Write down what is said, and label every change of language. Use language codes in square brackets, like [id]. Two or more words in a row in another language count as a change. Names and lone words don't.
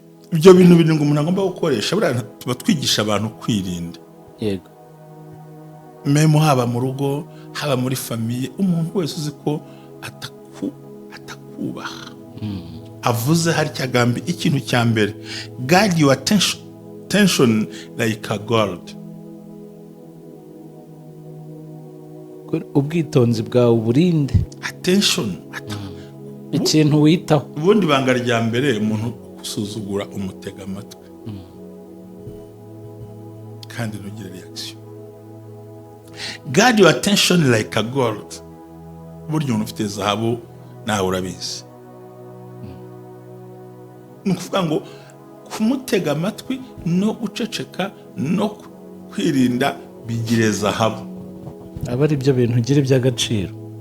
[rw] ibyo bintu birindwi umuntu agomba gukoresha buriya tuba twigisha abantu kwirinda. Yego. Memo haba mu rugo, haba muri famiye, umuntu wese uzi ko atakubaha. Avuze hari cyagambi ikintu cya mbere. [en] Guard your attention like a gold. [rw] Ubwitonzi bwawe uburinde. Attention. Ikintu witaho. Ubundi banga rya mbere umuntu gusuzugura umutega amatwi. Kandi ntugire reaction. [en] Guard your attention like a gold. [rw] Burya umuntu ufite zahabu nawe urabizi. Nukuvuga ngo kumutega amatwi no guceceka no kwirinda bigire zahabu. Aba ari byo bintu ugira iby'agaciro.